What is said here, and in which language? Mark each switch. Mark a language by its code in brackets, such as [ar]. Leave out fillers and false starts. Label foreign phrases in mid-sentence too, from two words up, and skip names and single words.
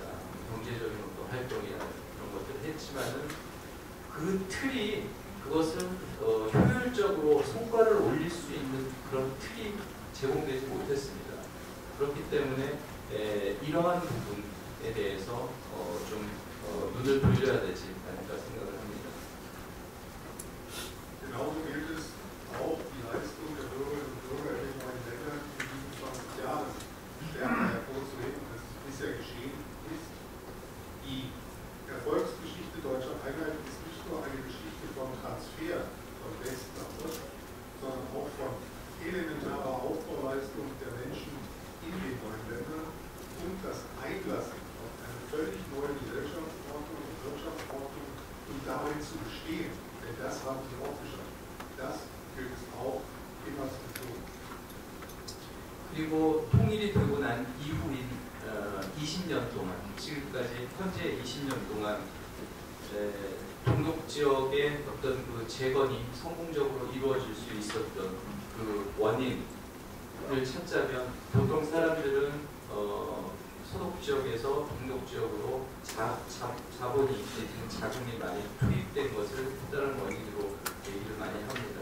[ko] 경제적인 어떤 활동이나 이런 것들을 했지만은 그 틀이 그것을 효율적으로 성과를 올릴 수 있는 그런 틀이 제공되지 못했습니다. 그렇기 때문에 이러한 부분에 대해서 좀 눈을 돌려야 되지 않을까 생각을 합니다. [de] Genauso gilt es auch die Leistung der Bürgerinnen und Bürger in den neuen Ländern in diesen 20 Jahren stärker hervorzuheben, als es bisher geschehen ist. Die Erfolgsgeschichte deutscher Einheit ist nicht nur eine Transfer von Westen nach Ost, sondern auch von elementarer Aufbauleistung der Menschen in den neuen Ländern und das Einlassen auf eine völlig neue Gesellschaftsordnung und Wirtschaftsordnung und darin zu bestehen. Denn das haben sie auch geschafft. Das gilt es auch immer zu tun. [ko] 그리고 통일이 되고 난 이후인 20년 동안, 지금까지 현재 20년 동안 동독 지역의 어떤 그 재건이 성공적으로 이루어질 수 있었던 그 원인을 찾자면 보통 사람들은 서독 지역에서 동독 지역으로 자본이 내지는 자금이 많이 투입된 것을 특별한 원인으로 얘기를 많이 합니다.